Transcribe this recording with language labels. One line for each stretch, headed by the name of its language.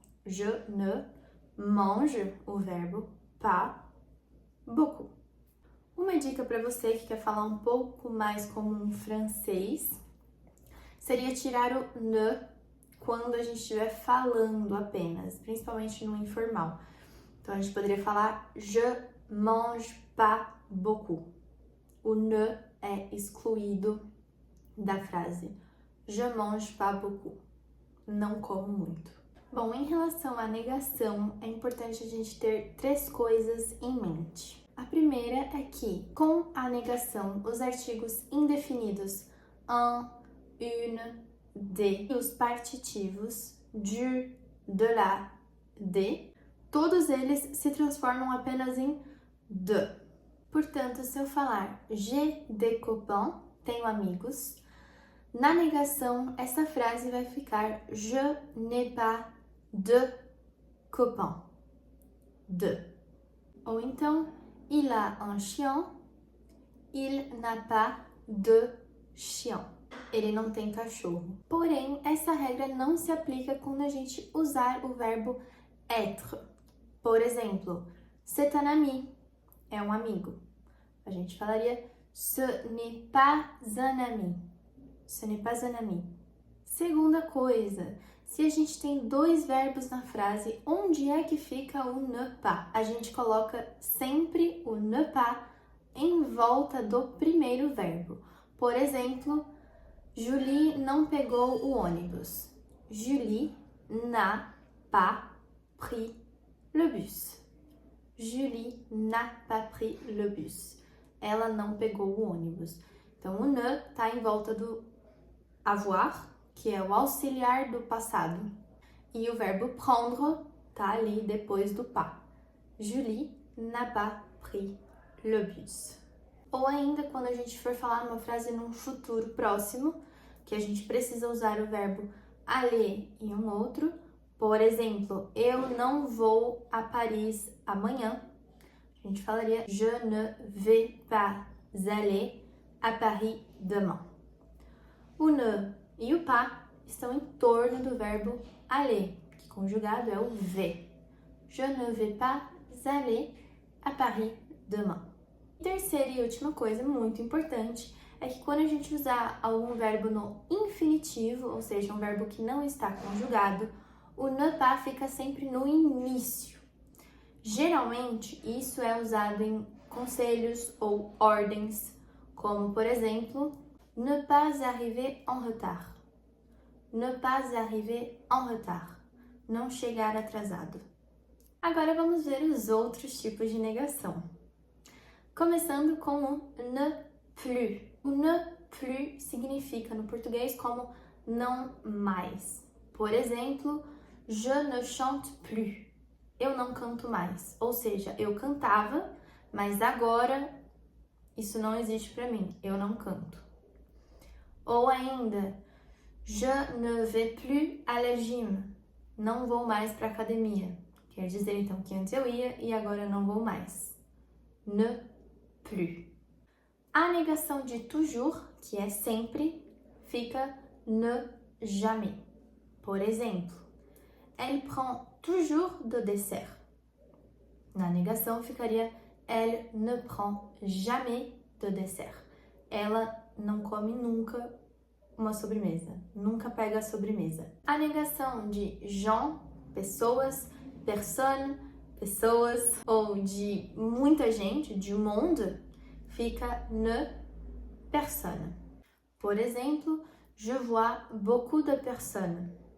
French: Je ne mange,
Portuguese: o verbo,
French: pas beaucoup.
Portuguese: Uma dica para você que quer falar um pouco mais como um francês seria tirar o ne quando a gente estiver falando apenas, principalmente no informal. Então, a gente poderia falar
French: je mange pas beaucoup.
Portuguese: O ne é excluído da frase.
French: Je mange pas beaucoup.
Portuguese: Não como muito. Bom, em relação à negação, é importante a gente ter três coisas em mente. A primeira é que, com a negação, os artigos indefinidos un, une, de e os partitivos du, de la, de, todos eles se transformam apenas em de. Portanto, se eu falar
French: j'ai des copains,
Portuguese: tenho amigos, na negação, essa frase vai ficar
French: je n'ai pas de copains. De.
Portuguese: Ou então,
French: il a un chien, il n'a pas de chien.
Portuguese: Ele não tem cachorro. Porém, essa regra não se aplica quando a gente usar o verbo être. Por exemplo,
French: c'est un ami,
Portuguese: é um amigo. A gente falaria
French: ce n'est pas un ami. Ce n'est pas un ami.
Portuguese: Segunda coisa, se a gente tem dois verbos na frase, onde é que fica o ne pas? A gente coloca sempre o ne pas em volta do primeiro verbo. Por exemplo, Julie não pegou o ônibus.
French: Julie n'a pas pris le bus. Julie n'a pas pris le bus.
Portuguese: Ela não pegou o ônibus. Então, o ne está em volta do avoir, que é o auxiliar do passado. E o verbo prendre está ali depois do pas. Julie n'a pas pris le bus. Ou ainda, quando a gente for falar uma frase num futuro próximo, que a gente precisa usar o verbo aller em um outro. Por exemplo, eu não vou a Paris amanhã. A gente falaria
French: je ne vais pas aller à Paris demain.
Portuguese: O ne e o pas estão em torno do verbo aller, que conjugado é o vais.
French: Je ne vais pas aller à Paris demain.
Portuguese: Terceira e última coisa muito importante é que quando a gente usar algum verbo no infinitivo, ou seja, um verbo que não está conjugado, o ne pas fica sempre no início. Geralmente, isso é usado em conselhos ou ordens, como, por exemplo,
French: ne pas arriver en retard. Ne pas arriver en retard.
Portuguese: Não chegar atrasado. Agora vamos ver os outros tipos de negação. Começando com o ne plus. O ne plus significa no português como não mais. Por exemplo,
French: je ne chante plus.
Portuguese: Eu não canto mais. Ou seja, eu cantava, mas agora isso não existe para mim. Eu não canto. Ou ainda,
French: je ne vais plus à la gym.
Portuguese: Não vou mais para academia. Quer dizer então que antes eu ia e agora eu não vou mais. Ne plus. A negação de toujours, que é sempre, fica ne jamais. Por exemplo,
French: elle prend toujours de dessert.
Portuguese: Na negação ficaria
French: elle ne prend jamais de dessert.
Portuguese: Ela não come nunca uma sobremesa. Nunca pega a sobremesa. A negação de gens, pessoas, personne, pessoas, ou de muita gente, du monde, fica ne personne. Por exemplo,
French: je vois beaucoup de personnes.